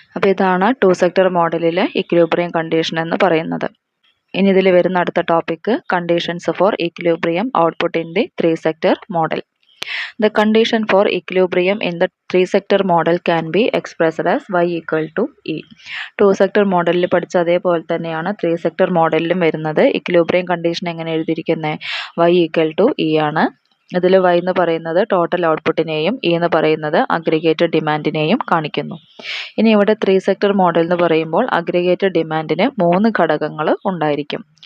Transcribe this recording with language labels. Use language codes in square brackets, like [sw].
[ml] അപ്പോൾ ഇതാണ് to sector മോഡലിലെ equilibrium condition എന്ന് പറയുന്നത്. ഇനി ഇതിൽ വരുന്ന അടുത്ത topic [en] Conditions for equilibrium output in the three sector model. The condition for equilibrium in the three-sector model can be expressed as y equal to E. [ml] To-sector മോഡലിൽ പഠിച്ച അതേപോലെ തന്നെയാണ് ത്രീ-സെക്ടർ മോഡലിലും വരുന്നത്. ഇക്വിലിബ്രിയം കണ്ടീഷൻ എങ്ങനെ എഴുതിയിരിക്കുന്നത്? [en] y equal to E [ml] ആണ്. ഇതിൽ y എന്ന് പറയുന്നത് ടോട്ടൽ ഔട്ട്പുട്ടിനെയും E എന്ന് പറയുന്നത് അഗ്രിഗേറ്റ് ഡിമാൻഡിനെയും കാണിക്കുന്നു. ഇനി ഇവിടെ ത്രീ സെക്ടർ മോഡൽ എന്ന് പറയുമ്പോൾ അഗ്രിഗേറ്റ് ഡിമാൻഡിന് മൂന്ന് ഘടകങ്ങൾ ഉണ്ടായിരിക്കും.